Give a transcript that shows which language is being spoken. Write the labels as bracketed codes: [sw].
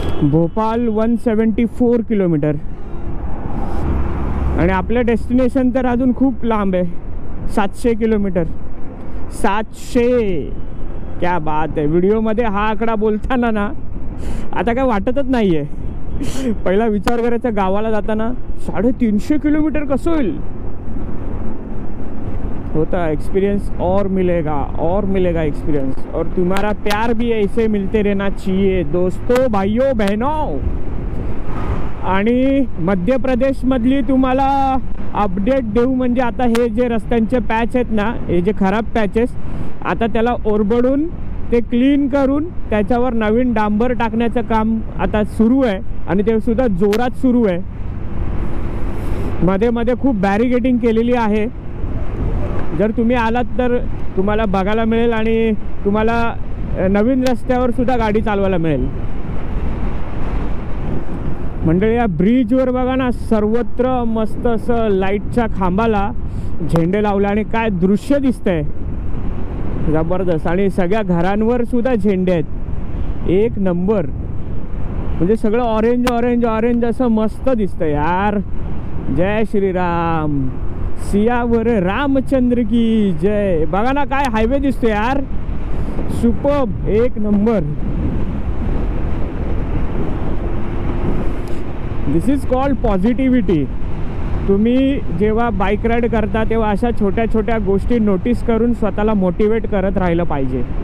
[mr] Bhopal 174 kilometre आणि आपलं destination तर अजून खूप लांब आहे, 700 किलोमीटर. 700, [hi] क्या बात [mr] आहे. व्हिडिओमध्ये हा आकडा बोलताना ना आता काय वाटतच नाही आहे. पहिला विचार करायचा गावाला जाताना 350 किलोमीटर कसं होईल. [hi] होता एक्सपीरियंस और मिलेगा एक्सपीरियंस. और तुम्हारा प्यार भी ऐसे मिलते रहना चाहिए दोस्तों, भाइयों बहनों. [mr] आणि मध्य प्रदेशमधली तुम्हाला अपडेट देऊ म्हणजे आता हे जे रस्त्यांचे पॅच आहेत ना, हे जे खराब पॅचेस, आता त्याला ओरबडून ते क्लीन करून त्याच्यावर नवीन डांबर टाकण्याचं काम आता सुरू आहे आणि ते सुद्धा जोरात सुरू आहे. मध्ये मध्ये खूप बॅरिकेडिंग केलेली आहे. जर तुम्ही आलात तर तुम्हाला बघायला मिळेल आणि तुम्हाला नवीन रस्त्यावर सुद्धा गाडी चालवायला मिळेल. मंडळी, या ब्रिजवर बघा ना, सर्वत्र मस्त असं लाईटच्या खांबाला झेंडे लावले आणि काय दृश्य दिसतंय, जबरदस्त. आणि सगळ्या घरांवर सुद्धा झेंडे आहेत, एक नंबर. म्हणजे सगळं ऑरेंज ऑरेंज ऑरेंज असं मस्त दिसतंय यार. जय श्रीराम, सियावर रामचंद्र की जय. बघा ना काय हायवे दिसतो यार, सुपर्ब, एक number. [en] This is called positivity. [mr] तुम्ही जेव्हा बाईक राईड करता तेव्हा अशा छोट्या छोट्या गोष्टी नोटीस करून स्वतःला मोटिवेट करत राहिलं पाहिजे.